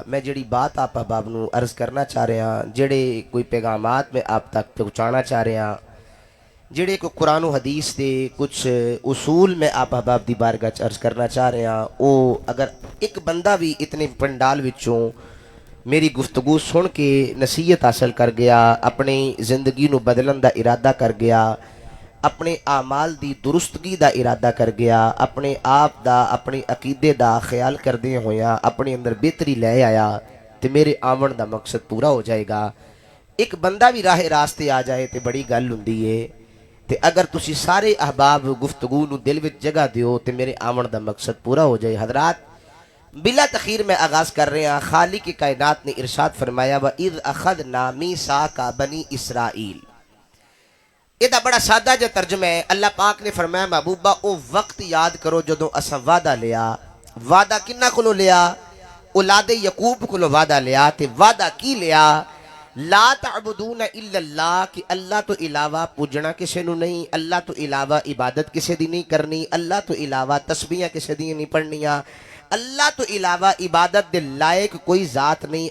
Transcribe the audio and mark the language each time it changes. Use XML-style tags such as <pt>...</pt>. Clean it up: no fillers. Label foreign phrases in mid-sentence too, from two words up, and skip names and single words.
<pa>میں جڑی بات آپ احباب نو عرض کرنا چاہ رہے ہیں، جڑے کوئی پیغامات میں آپ تک پہنچانا چاہ رہے ہیں، جڑے کوئی قرآن و حدیث دے کچھ اصول میں آپ احباب دی بارگاہ چ عرض کرنا چاہ رہے ہیں، او اگر ایک بندہ بھی اتنے پنڈال وچوں میری گفتگو سن کے نصیحت حاصل کر گیا، اپنی زندگی نو بدلن دا ارادہ کر گیا، اپنے اعمال دی درستگی دا ارادہ کر گیا، اپنے آپ دا اپنے عقیدے دا خیال کردے ہویا اپنے اندر بہتری لے آیا، تے میرے آمن دا مقصد پورا ہو جائے گا۔ ایک بندہ بھی راہ راستے آ جائے تے بڑی گل ہوندی ہے، تے اگر تسی سارے احباب گفتگو نو دل وچ جگہ دیو تے میرے آمن دا مقصد پورا ہو جائے۔ حضرات بلا تخیر میں آغاز کر رہے ہیں۔ خالق کائنات نے ارشاد فرمایا</pa> <ar>وَإِذْ أَخَذْنَا مِيثَاقَ بَنِي إِسْرَائِيل۔</ar> <pa>یہ دا بڑا سادہ جو ترجمہ ہے۔ اللہ پاک نے فرمایا محبوبہ او وقت یاد کرو جدوں اساں وعدہ لیا۔ وعدہ کنہ کولوں لیا؟ اولاد یعقوب کولوں وعدہ لیا، تے وعدہ کی لیا؟</pa> <ar>لا تعبدون الا اللہ،</ar> <pa>کہ اللہ تو علاوہ پوجنا کسے نو نہیں، اللہ تو علاوہ عبادت کسے دی نہیں کرنی، اللہ تو علاوہ تسبیحاں کسے دی نہیں پڑھنیاں، اللہ تو علاوہ عبادت دے لائق کوئی ذات نہیں۔</pa>